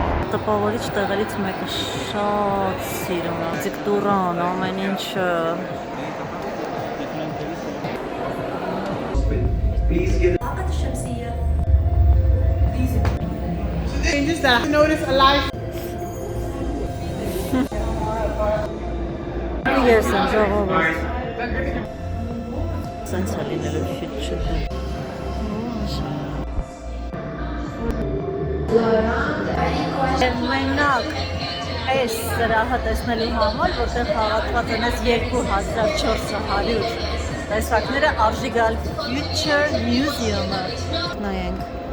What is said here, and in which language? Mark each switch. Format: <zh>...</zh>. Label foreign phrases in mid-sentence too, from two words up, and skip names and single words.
<hy>տպավորիչ տեղերից մեկը շատ սիրում եմ։ Դիկտուրան, ամեն ինչը։</hy> <en>Changes that I notice a life.</en> <hy>Ես եմ ժողովուրդ։ Սենց է լինելու future-ը։ Մենակ այս սրահը տեսնելու համար, որտեղ հավաքված են այս 2400 տեսակները, արժի գալ Future Museum-ը։ Նայենք։</hy>